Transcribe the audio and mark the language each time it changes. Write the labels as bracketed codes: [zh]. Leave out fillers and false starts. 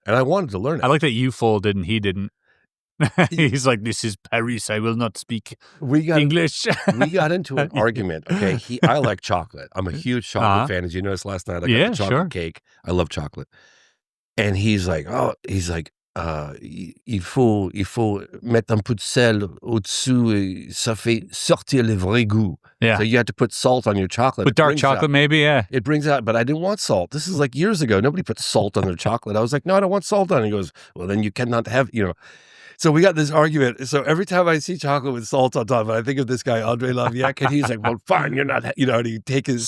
[en] And I wanted to learn it. I like that you folded and he didn't. He's like, this is Paris. I will not speak English. We got into an argument. Okay. I like chocolate. I'm a huge chocolate fan. As you noticed last night, I got the chocolate cake. I love chocolate. And he's like, [fr] il faut mettre un peu de sel au-dessous et ça fait sortir le vrai goût. [en] Yeah. So you have to put salt on your chocolate. With dark chocolate, maybe, yeah. It brings out, but I didn't want salt. This is like years ago. Nobody put salt on their chocolate. I was like, no, I don't want salt on it. He goes, well, then you cannot have, So we got this argument. So every time I see chocolate with salt on top of it, I think of this guy, Andre Laviac, and he's like, well, fine, you're not, and he take his.